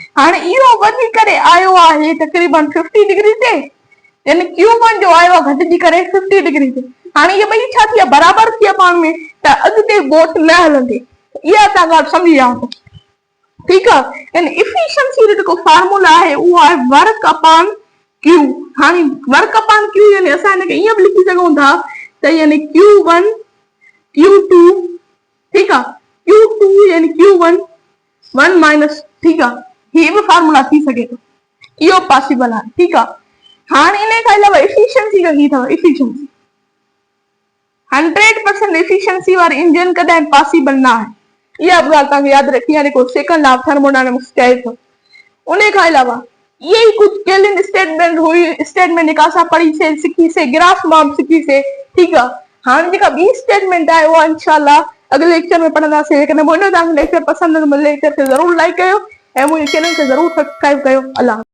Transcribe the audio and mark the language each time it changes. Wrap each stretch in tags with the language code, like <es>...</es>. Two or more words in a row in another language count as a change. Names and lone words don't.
<sd>हाणे इहो वधी करे आयो आहे तक़रीबन 50 डिग्री ते यानी Q1 जो आयो आहे घटिजी करे 50 डिग्री ते। हाणे इहे ॿई छा थी आहे बराबरि थी आहे पाण में त अॻिते बोट न हलंदी। इहा तव्हां ॻाल्हि सम्झी जाओ। ठीकु आहे। यानी एफिशिएंसी जो जेको फार्मूला आहे उहो आहे</sd> <en>work upon Q.</en> <sd>हाणे</sd> <en>work upon Q</en> <sd>यानी असां हिनखे ईअं बि लिखी सघूं था त यानी Q1 Q2 ठीकु आहे Q2 यानी Q1 1 माइनस। ठीकु आहे। हीअ बि फार्मूला थी सघे थो इहो पॉसिबल आहे। ठीकु आहे। हाणे इन खां अलावा एफिशिएंसी जो ही अथव एफिशिएंसी 100% एफिशिएंसी वारी इंजन कॾहिं पॉसिबल न आहे। इहा बि ॻाल्हि तव्हांखे यादि रखणी आहे। जेको</sd> <en>second half thermodynamics</en> <sd>चए थो, उन खां अलावा</sd> <ur>یہ ہی کچھ</ur> <sd>केलिन स्टेटमेंट हुई, स्टेटमेंट जेका असां पढ़ीसीं सिखीसीं, ग्राफ मां बि सिखीसीं। ठीकु आहे, हाणे जेका ॿी स्टेटमेंट आहे उहा इंशाल्लाह अॻिले लेक्चर में पढ़ंदासीं। जेकॾहिं मुंहिंजो तव्हांखे लेक्चर पसंदि आहे त मुंहिंजे लेक्चर खे ज़रूरु लाइक कयो ऐं मुंहिंजे चैनल खे ज़रूरु सब्सक्राइब कयो। अल्लाह।</sd>